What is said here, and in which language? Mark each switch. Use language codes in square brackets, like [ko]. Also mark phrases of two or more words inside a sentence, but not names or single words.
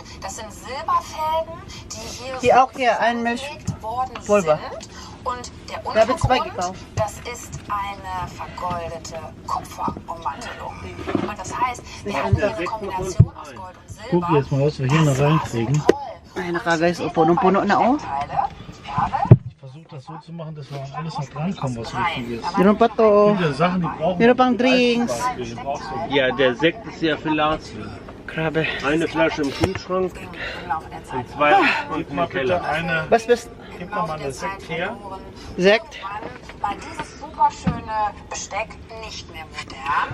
[de] Das sind Silberfäden, die hier Hier so auch hier, ein gelegt worden Pulver. sind. Und der Da habe ich zwei Untergrund, gekauft. das ist eine vergoldete Kupferummantelung. Und das heißt, wir haben hier eine Kombination aus Gold und Silber. Guck jetzt mal, was wir hier noch reinkriegen. [tl] Ay, naka guys, oh, punong-puno na oh. [de] Ich versuche das so zu machen, dass wir an alles noch drankommen, was wichtig ist. [tl] Meron pa to. [de] Viele Sachen, die brauchen [tl] Meron pang drinks. [de] Die brauchst du. Ja, der Sekt ist ja für Larsen. [tl] Grabe. [de] Eine Flasche im Kühlschrank und 2 Gib im mal bitte Keller. eine. Was bist Gib mal mal das Sekt her. Sekt? War dieses super schöne Besteck nicht mehr modern.